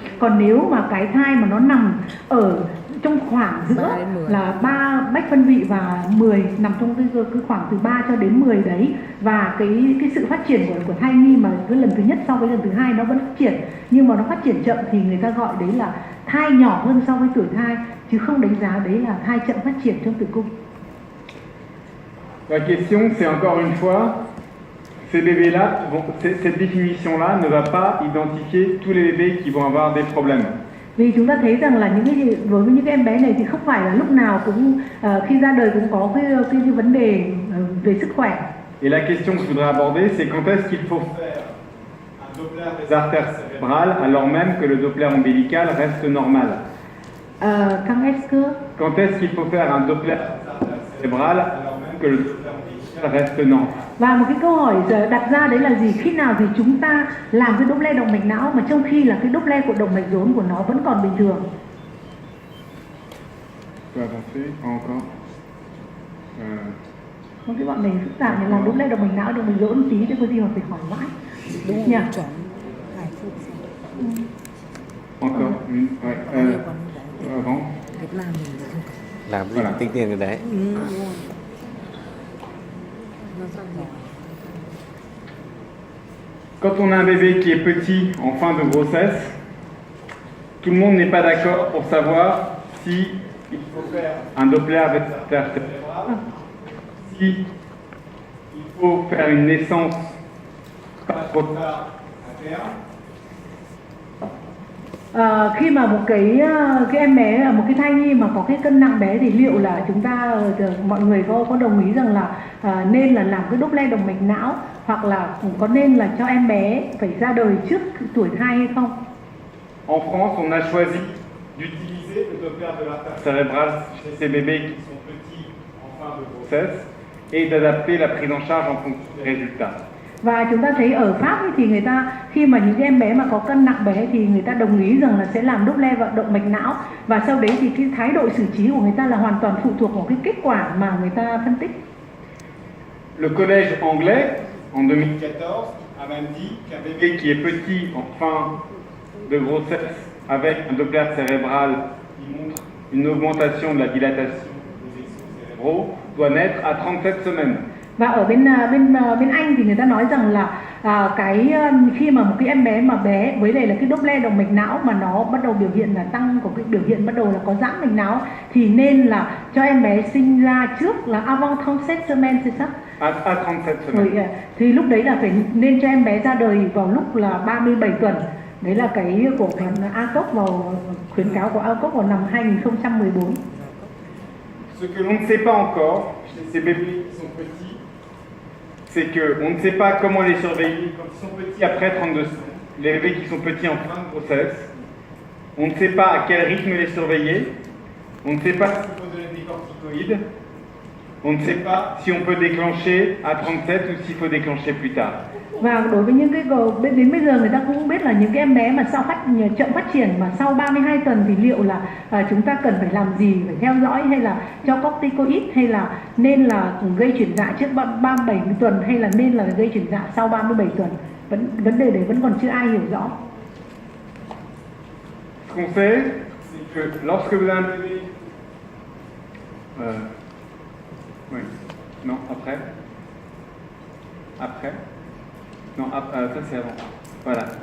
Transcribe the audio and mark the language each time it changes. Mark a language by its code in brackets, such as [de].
[vi] Còn nếu mà cái thai mà nó nằm ở trong khoảng giữa là 3 bách phân vị và 10, nằm trong cái khoảng từ 3 cho đến 10 đấy, và cái sự phát triển của thai nhi mà cái lần thứ nhất so với lần thứ hai nó vẫn phát triển, nhưng mà nó phát triển chậm, thì người ta gọi đấy là thai nhỏ hơn so với tuổi thai, chứ không đánh giá đấy là thai chậm phát triển trong tử cung. [fr] La question, c'est encore une fois, ces bébés-là, cette définition-là ne va pas identifier tous les bébés qui vont avoir des problèmes. [vi] Vì chúng ta thấy rằng là đối với những cái em bé này thì không phải là lúc nào cũng khi ra đời cũng có cái vấn đề về sức khỏe. [fr] Et la question que je voudrais aborder, c'est quand est-ce qu'il faut faire un Doppler des artères cérébrales alors même que le Doppler ombilical reste normal. Quand est-ce qu'il faut faire un Doppler des artères cérébrales alors même que le Doppler ombilical reste normal? [vi] Và một cái câu hỏi đặt ra đấy là gì? Khi nào thì chúng ta làm cái Doppler động mạch não mà trong khi là cái Doppler của động mạch rốn của nó vẫn còn bình thường? [fr] Je peux avancer, pas encore. [vi] Không, cái bọn này phức tạp này, làm Doppler động mạch não động mạch dỗ một tí chứ có gì mà phải hỏi mãi. Đúng Nhỉ? rồi, chuẩn 2 phút xong. [fr] Encore, ouais. [vi] Còn [fr] Avant. [vi] Việt Nam mình thì không cần. Làm cái [fr] Voilà. [vi] tính tiền cái đấy. Đúng rồi. Nó xong rồi. [fr] Quand on a un bébé qui est petit en fin de grossesse, tout le monde n'est pas d'accord pour savoir si il faut faire un Doppler avec l'artère cérébrale, si il faut faire une naissance pas trop tard à terme. [vi] Khi mà một cái em bé, một cái thai nhi mà có cái cân nặng bé thì liệu là chúng ta, mọi người có đồng ý rằng là nên là làm cái Doppler động mạch não, hoặc là có nên là cho em bé phải ra đời trước tuổi thai hay không? [fr] En France, on a choisi d'utiliser le Doppler de l'artère cérébrale chez ces bébés qui sont petits en fin de grossesse et d'adapter la prise en charge en fonction des résultats. [vi] Và chúng ta thấy ở Pháp ấy thì người ta, khi mà những cái em bé mà có cân nặng bé thì người ta đồng ý rằng là sẽ làm Doppler vận động mạch não, và sau đấy thì cái thái độ xử trí của người ta là hoàn toàn phụ thuộc vào cái kết quả mà người ta phân tích. [fr] Le collège anglais, en 2014, a même dit qu'un bébé qui est petit en fin de grossesse avec un Doppler cérébral qui montre une augmentation de la dilatation des vaisseaux cérébraux doit naître à 37 semaines. [vi] Và ở bên Anh thì người ta nói rằng là khi mà một cái em bé mà bé với lại là cái Doppler động mạch não mà nó bắt đầu biểu hiện là tăng, của cái biểu hiện bắt đầu là có giãn mạch não, thì nên là cho em bé sinh ra trước là [fr] avant 37 semaines, c'est ça? À 37 semaines. [vi] Rồi, thì lúc đấy là phải nên cho em bé ra đời vào lúc là 37 tuần. Đấy là cái của ACOG, vào khuyến cáo của ACOG vào năm 2014. [fr] Ce que l'on ne sait pas encore chez ces bébés qui sont petits, c'est qu'on ne sait pas comment les surveiller quand ils sont petits après 32 semaines. Les bébés qui sont petits en fin de grossesse, on ne sait pas à quel rythme les surveiller, on ne sait pas s'il faut donner des corticoïdes, on ne sait pas si on peut déclencher à 37 ou s'il faut déclencher plus tard. [vi] Và đối với những cái đến bây giờ người ta cũng không biết là những cái em bé mà chậm phát triển mà sau 32 tuần thì liệu là chúng ta cần phải làm gì, phải theo dõi, hay là cho corticoid, hay là nên là gây chuyển dạ trước 37 tuần, hay là nên là gây chuyển dạ sau 37 tuần. Vấn đề đấy vẫn còn chưa ai hiểu rõ. [fr] Ce qu'on sait, c'est que lorsque vous avez un bébé... oui. Non, après. Après. Non, ça c'est avant. Voilà.